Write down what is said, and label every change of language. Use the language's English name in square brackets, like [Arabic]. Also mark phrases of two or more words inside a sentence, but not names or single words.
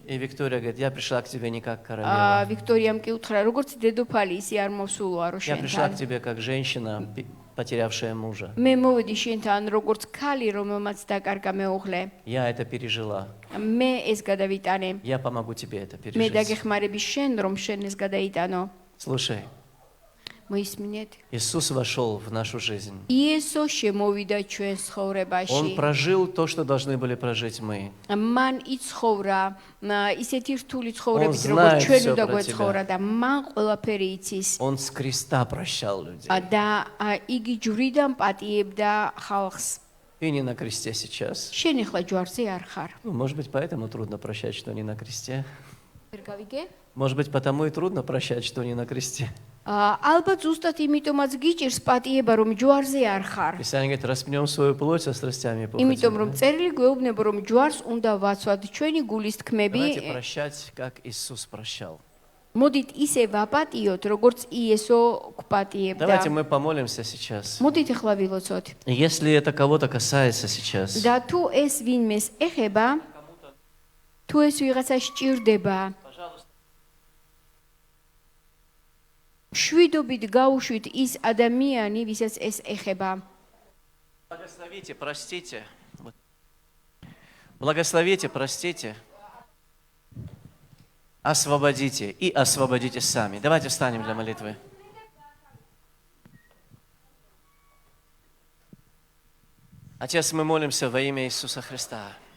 [Russian] И Виктория говорит, я пришла к тебе не как королева. [Georgian] ვიქტორიამ კი უთხრა, როგორც დედოფალი, ისი არ მოსულოა რო [Russian] Я пришла к [Georgian] შენთან. [Russian] тебе как женщина, потерявшая мужа. [Georgian] მე მოვედი შენთან როგორც ქალი, რომელმაც დაკარგა მეუღლე. [Russian] Я это пережила. [Georgian] მე ეს გადავიტანე. [Russian] Я помогу тебе это [Georgian] მე [Russian] пережить. [Georgian] დაგეხმარები შენ, რომ შენ ეს გადაიტანო. [Russian] Слушай, [Georgian] მოისმინეთ. [Russian] Иисус вошел в нашу жизнь. [Georgian] იესო შემოვიდა ჩვენს [Russian] Он [Georgian] ცხოვრებაში. [Russian] прожил то, что должны были прожить мы. [Georgian] მან იცხოვრა ისეთი რთული [Russian] Он [Georgian] ცხოვრებით, როგორც [Russian] знает [Georgian] ჩვენ [Russian] всё [Georgian] უნდა [Russian] про [Georgian] გვეცხოვრა და მან ყველაფერი იცის. [Russian] Он с креста прощал людей. [Georgian] და იგი ჯვრიდან პატიებდა ხალხს. [Russian] Ты не на кресте сейчас. [Georgian] შენ ახლა ჯვარზე არ ხარ. [Russian] Ну, может быть, поэтому трудно прощать, что не на кресте. [Georgian] ვერ გავიგე? [Russian] Может быть, потому и трудно прощать, что не на кресте. [Georgian] ალბათ ზუსტად იმიტომაც გიჭირს პატიება, რომ ჯვარზე არ ხარ. [Russian] Писание говорит, распнем свою плоть со страстями и [Georgian] იმიტომ რომ [Russian] похотями. [Georgian] წერილი გვეუბნება, რომ ჯვარს უნდა ვაცვათ ჩვენი გულის თქმები. [Russian] Давайте прощать, как Иисус прощал. [Georgian] მოდით ისე ვაპატიოთ, როგორც იესო გვპატიებდა. [Russian] Давайте мы помолимся сейчас. [Georgian] მოდით ახლა ვილოცოთ. [Russian] Если это кого-то касается сейчас, [Georgian] და თუ ეს ვინმეს ეხება, თუ ეს ვიღაცა სჭირდება, შვიდობით გაუშვით ის ადამიანი, ვისაც ეს ეხება. [Russian] благословите, простите. Благословите, простите. Освободите и освободите сами. Давайте встанем для молитвы. Отец, мы молимся во имя Иисуса Христа.